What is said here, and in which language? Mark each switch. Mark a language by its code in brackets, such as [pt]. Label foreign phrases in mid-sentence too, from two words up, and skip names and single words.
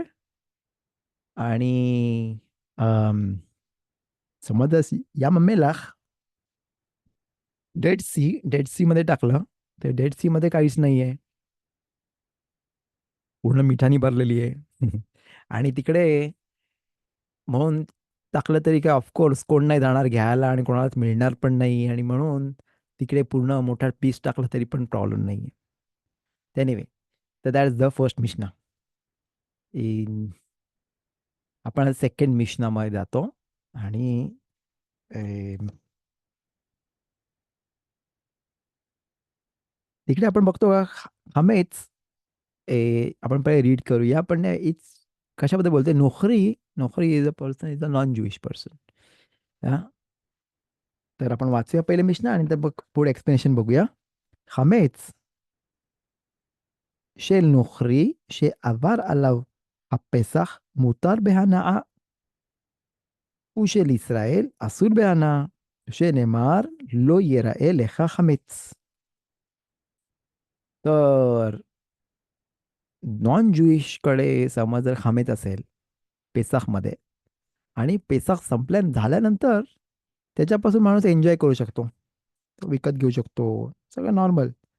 [mr] आणि अम, समज या मम्मीला डेड सी मध्ये टाकलं, तर डेड सी मध्ये काहीच नाही आहे, पूर्ण मिठानी भरलेली आहे. आणि तिकडे म्हणून टाकलं तरी काय ऑफकोर्स कोण नाही जाणार घ्यायला आणि कोणालाच मिळणार पण नाही. आणि म्हणून तिकडे पूर्ण मोठा पीस टाकला तरी पण प्रॉब्लेम नाही आहे. [en] एनिवे, तर that is the first Mishna. [mr] इन आपण सेकंड मिशनामध्ये जातो. आणि तिकडे आपण बघतो का हमेच आपण पहिले रीड करूया. पण इट्स कशाबद्दल बोलते, नोकरी. [en] नोकरी is a person, is a non Jewish person. [mr] तर आपण वाचूया पहिले मिशना आणि तर बघ पुढे एक्सप्लेनेशन बघूया. [he] חמץ של נוכרי שעבר עליו הפסח מותר בהנאה, ושל ישראל אסור בהנאה, שנאמר לא ייראה לך חמץ. [mr] तर [en] non Jewish कडे [mr] समज जर खामेच असेल पेसाखमध्ये, आणि पेसाख झाल्यानंतर त्याच्यापासून माणूस एन्जॉय करू शकतो, तो विकत घेऊ शकतो, सगळं नॉर्मल.